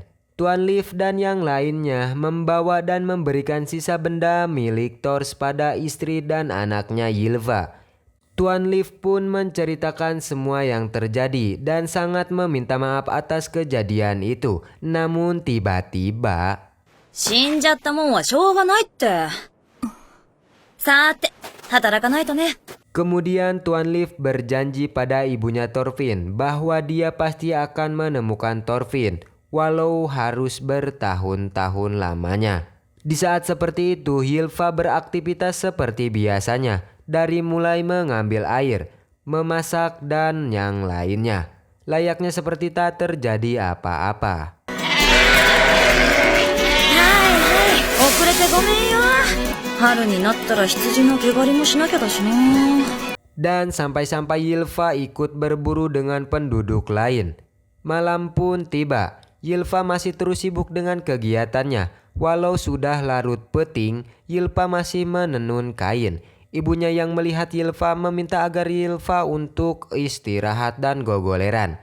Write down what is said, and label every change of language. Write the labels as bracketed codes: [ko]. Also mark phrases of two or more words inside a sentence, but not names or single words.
[id] Tuan Leif dan yang lainnya membawa dan memberikan sisa benda milik Thor pada istri dan anaknya Ylva. Tuan Leif pun menceritakan semua yang terjadi dan sangat meminta maaf atas kejadian itu. Namun tiba-tiba [ja] 死んじゃったもんはしょうがないって。さーて、働かないとね。 [id] kemudian Tuan Leif berjanji pada ibunya Thorfinn bahwa dia pasti akan menemukan Thorfinn walau harus bertahun-tahun lamanya. Di saat seperti itu, Ylva beraktivitas seperti biasanya, dari mulai mengambil air, memasak, dan yang lainnya. Layaknya seperti tak terjadi apa-apa. [ja] 遅れてごめんよ。春になったら羊の毛刈りもしなきゃだしな。 [id] Dan sampai-sampai Ylva ikut berburu dengan penduduk lain. Malam pun tiba. Ylva masih terus sibuk dengan kegiatannya. Walau sudah larut peting, Ylva masih menenun kain. Ibunya yang melihat Ylva meminta agar Ylva untuk istirahat dan gogoleran.